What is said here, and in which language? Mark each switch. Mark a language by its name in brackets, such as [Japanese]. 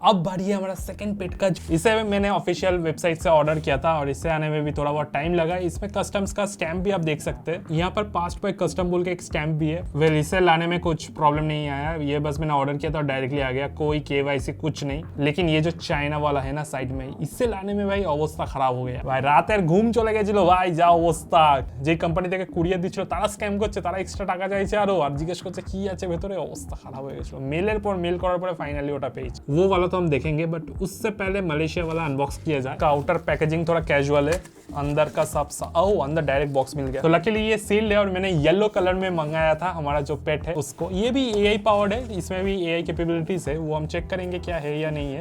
[Hindi] अब बारी है हमारा सेकंड पेट का। इसे मैंने ऑफिशियल वेबसाइट से ऑर्डर किया था, और इसे आने में भी थोड़ा बहुत टाइम लगा। इसमें कस्टम्स का स्टैम्प भी आप देख सकते हैं, यहाँ पर पास्ट पर कस्टम बोल के एक स्टैम्प भी है। वेल, इसे लाने में कुछ प्रॉब्लम नहीं आया, ये बस मैंने ऑर्डर किया था और डायरेक्टली आ गया, कोई KYC कुछ नहीं। लेकिन ये जो चाइना वाला है ना साइड में, इससे लाने में भाई अवस्था खराब हो गया भाई। [Bangla] रातेर घुम चले গেছিল ভাই, যা অবস্থা। যে কোম্পানি থেকে কুরিয়ার দিচ্ছিল তারা স্ক্যাম করছে, তারা এক্সট্রা টাকা চাইছে আরো, আর জিজ্ঞেস করছে কি আছে ভেতরে, অবস্থা খারাপ হয়ে গেছিল। মেলের পর মেল করার পরে ফাইনালি ওটা পেয়েছি। [Hindi] वो वाला तो हम देखेंगे, बट उससे पहले मलेशिया वाला अनबॉक्स किया जाए। का आउटर पैकेजिंग थोड़ा कैजुअल है, अंदर का सब अंदर डायरेक्ट बॉक्स मिल गया। तो लकीली ये सील्ड है और मैंने येलो कलर में मंगाया था हमारा जो पेट है उसको। ये भी एआई पावर्ड है, इसमें भी एआई कैपेबिलिटीज है, वो हम चेक करेंगे क्या है या नहीं है।